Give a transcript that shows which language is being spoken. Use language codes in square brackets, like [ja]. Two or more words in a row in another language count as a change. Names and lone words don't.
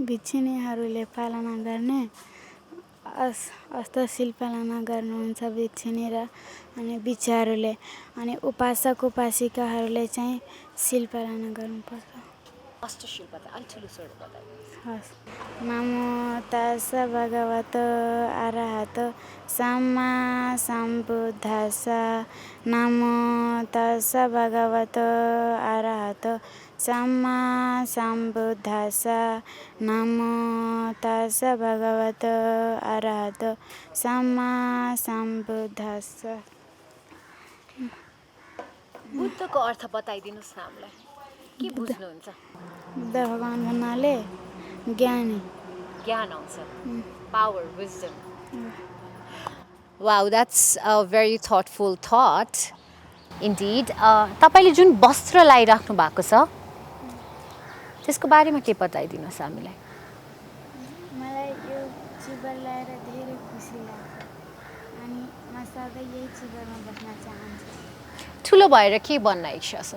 [ne] भिक्षुनीहरूले पालना गर्ने अष्टशील पालना गर्नुहुन्छ भिक्षुनी र अनि भिक्षुहरूले। अनि उपासक उपासिकाहरूले चाहिँ शील पालना गर्नुपर्छ। अष्टशील बता, अलि ठुलो स्वरले बताइदिनुहोस्। हस्। [pi] नमो तस्स भगवतो अरहतो सम्मा सम्बुद्धस्स। नमो tassa bhagavato arahato samma sambuddhassa. Namo tassa bhagavato arahato samma sambuddhassa. [ne] बुद्धको अर्थ बताइदिनुस् न हामीलाई के बुझ्नुहुन्छ बुद्ध भगवान भन्नाले ज्ञानी ज्ञान आउँछ [en] power wisdom wow that's a very thoughtful thought indeed [ne] तपाईले जुन वस्त्र लाइराख्नु भएको छ त्यसको बारेमा के बताइदिनुस् हामीलाई मलाई यो चिबर लाएर धेरै खुसी लाग्छ अनि म सधैँ यही चिबरमा बस्न चाहन्छु ठुलो भएर के बन्न इच्छा छ